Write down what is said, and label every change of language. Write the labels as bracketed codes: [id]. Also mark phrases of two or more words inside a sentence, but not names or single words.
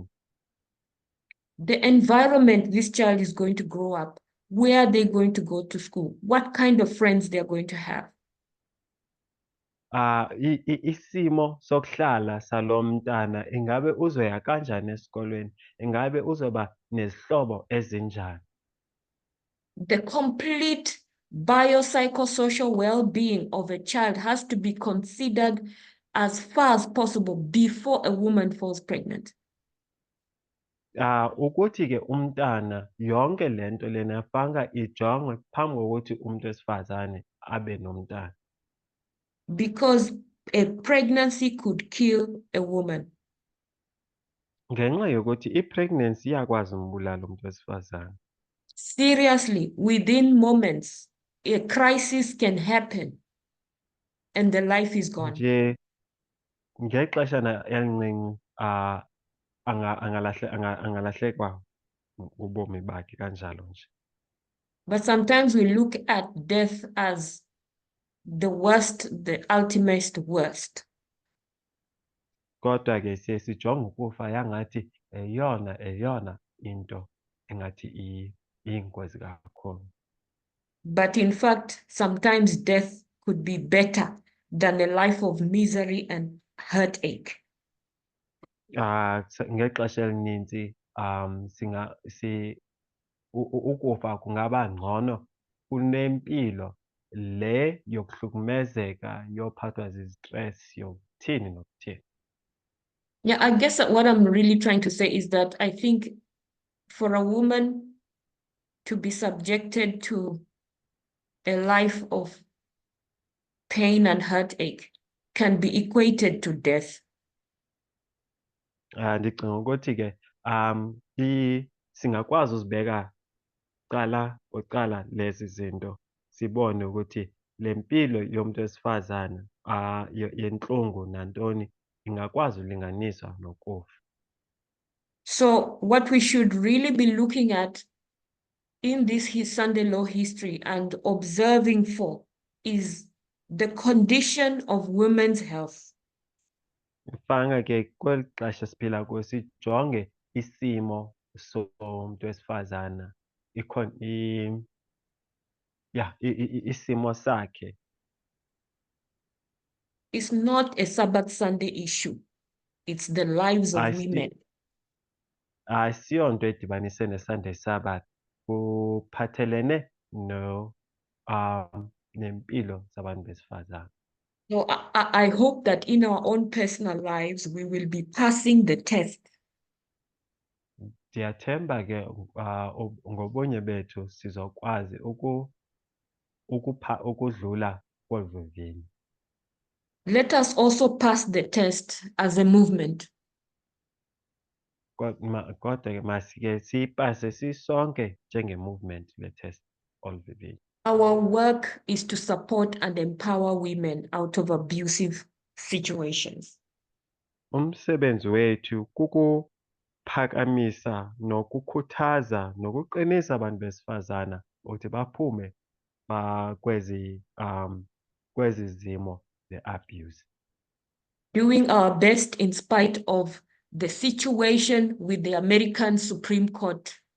[en] the environment this child is going to grow up, where are they going to go to school, what kind of friends they're going to have. [xh] Isimo sokuhlala salo mntana, ingabe uzoya kanjani esikolweni, ingabe uzoba nezihlobo ezinjani? [en] The complete biopsychosocial well-being of a child has to be considered as far as possible before a woman falls pregnant. [xh] Ukuthi-ke umntana yonke lento lena fanga ijongwe phambi kokuthi umuntu wesifazane abe nomntana. [en] Because a pregnancy could kill a woman. [xh] Ngenxa yokuthi i-pregnancy iyakwazi umbulala umuntu wesifazane. [en] Seriously, within moments, a crisis can happen and the life is gone. [xh] Nje ngexeshana elincinci angalahlekwa ubomi bakhe kanjalo nje. [en] But sometimes we look at death as the worst, the ultimate worst. [xh] Kodwa-ke siye sijonge ukufa yangathi eyona into engathi iyingozi kakhulu. [en] But in fact, sometimes death could be better than a life of misery and heartache. [xh] Ngexesha elininzi ukufa kungaba ngcono kunempilo le yokuhlukumezeka, yophathwa zistress, yokuthini nokuthini. [en] Yeah, I guess what I'm really trying to say is that I think for a woman to be subjected to a life of pain and heartache can be equated to death. [xh] Ndicinga ukuthi-ke singakwazi uzibeka oqala lezi zinto, sibone ukuthi le mpilo yomuntu wesifazane yenhlungu nantoni ingakwazi ulinganiswa nokufa. [en] So what we should really be looking at in this Sunday law history and observing for is the condition of women's health. [xh] Fanga-ke kweli xesha siphila kuyo sijonge isimo somuntu wesifazana, isimo sakhe. [en] It's not a Sabbath Sunday issue. It's the lives of women. [xh] Asiyonto edibanise ne- [en] Sunday Sabbath, [xh] kuphathelene nempilo zabantu besifazane. [en] So I hope that in our own personal lives, we will be passing the test. [xh] Ndiyathemba-ke ngobunye bethu sizokwazi ukudlula kolu vivinyo. [en] Let us also pass the test as a movement. [xh] Kodwa-ke masike siyipase sisonke njenge-movement le test olu vivinyo. [en] Our work is to support and empower women out of abusive situations. [xh] Umsebenzi wethu kukuphakamisa nokukhuthaza nokuqinisa abantu besifazana ukuthi baphume kwezi zimo ze-abuse. [en] Doing our best in spite of the situation with the American Supreme Court.